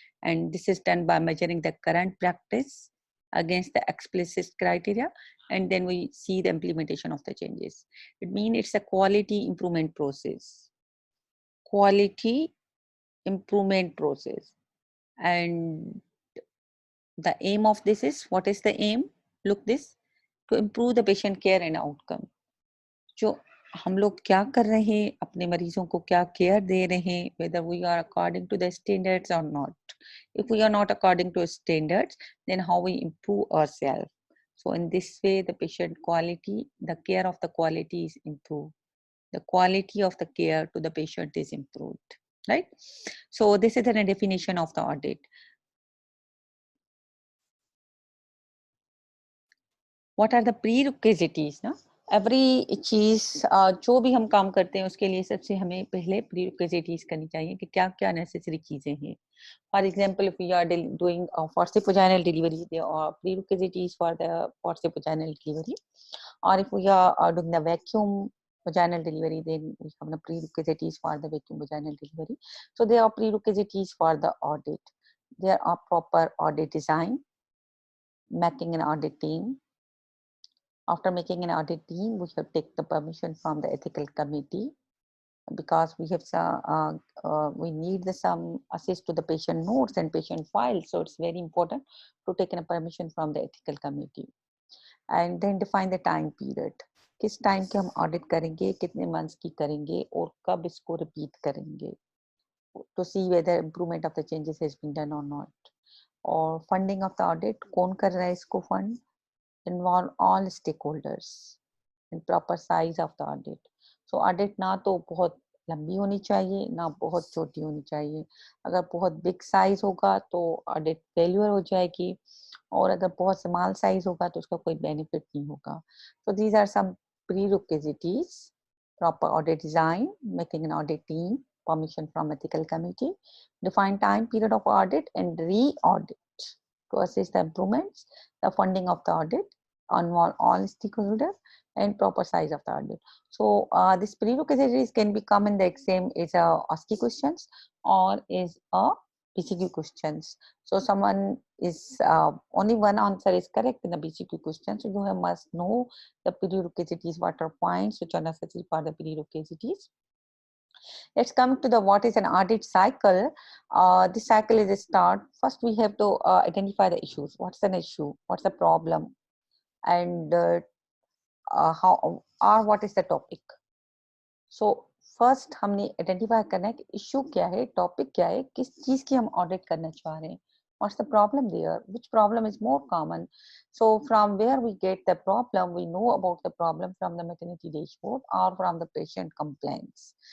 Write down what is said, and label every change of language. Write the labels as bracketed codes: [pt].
[en] And this is done by measuring the current practice against the explicit criteria, and then we see the implementation of the changes. It means it's a quality improvement process. Quality improvement process. And the aim of this is, what is the aim? Look this, to improve the patient care and outcome. [hi] जो हम लोग क्या कर रहे हैं, अपने मरीजों को क्या केयर दे रहे हैं, [en] whether we are according to the standards or not. If we are not according to standards, then how we improve ourselves. So in this way, the patient quality, the care of the quality is improved. The quality of the care to the patient is improved, right? So this is a definition of the audit. What are the prerequisites? [hi] ना every चीज जो भी हम काम करते हैं उसके लिए सबसे हमें पहले प्रीरिक्विजिटीज करनी चाहिए कि क्या क्या नेसेसरी चीजें हैं. [en] For example, if we are doing forceps vaginal delivery, there are prerequisites for the forceps vaginal delivery. Or if we are doing the vacuum vaginal delivery, then we have the prerequisites for the vacuum vaginal delivery. So there are prerequisites for the audit. There are proper audit design, making an audit team. After making an audit team, we have take the permission from the ethical committee, because we have we need some assist to the patient notes and patient files. So it's very important to take a permission from the ethical committee. And then define the time period. [hi] किस time के हम audit करेंगे, कितने months की करेंगे और कब इसको रिपीट करेंगे, [en] to see whether improvement of the changes has been done or not. [hi] और [en] funding of the audit, [hi] कौन कर रहा है इसको fund, [en] involve all stakeholders and proper size of the audit. [hi] So audit ना तो बहुत लंबी होनी चाहिए ना बहुत छोटी होनी चाहिए. अगर बहुत बिग साइज होगा तो ऑडिट फेल्यूर हो जाएगी, और अगर बहुत स्मॉल साइज होगा तो उसका कोई बेनिफिट नहीं होगा. [en] So these are some prerequisites: proper audit design, making an audit team, permission from ethical committee, define time period of audit and re-audit to assess the improvements, the funding of the audit, involve all stakeholders, and proper size of the audit. So this prerequisites can become in the exam is a ASCII questions or is a BCQ questions. So someone is only one answer is correct in the BCQ question. So you must know the prerequisites, what are points which are necessary for the prerequisites. Let's come to the what is an audit cycle. This cycle is a start. First, we have to identify the issues. What's an issue? What's the problem? And how or what is the topic? [hi] So first हमने identify करना है कि issue क्या है, topic क्या है, किस चीज की हम audit करना चाह रहे हैं. [en] What's the problem there? Which problem is more common? So from where we get the problem, we know about the problem from the maternity dashboard or from the patient complaints.